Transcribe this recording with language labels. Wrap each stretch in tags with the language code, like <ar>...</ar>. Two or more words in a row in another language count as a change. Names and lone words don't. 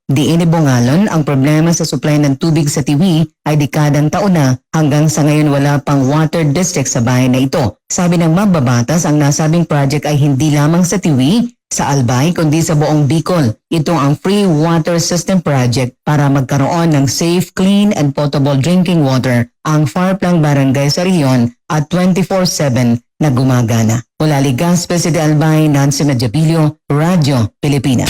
<tl>Diin ni Bungalon, ang problema sa supply ng tubig sa Tiwi ay dekadang taon na hanggang sa ngayon wala pang water district sa bayan na ito. Sabi ng mababatas, ang nasabing project ay hindi lamang sa Tiwi, sa Albay kundi sa buong Bicol. Ito ang</tl> <en>free water system project</en> <tl>para magkaroon ng</tl> <en>safe, clean and potable drinking water</en> <tl>ang Farplang Barangay sa rehiyon at 24/7 na gumagana. Mula Legazpi City, Albay, Nancy Medjabilio, Radyo Pilipinas.</tl>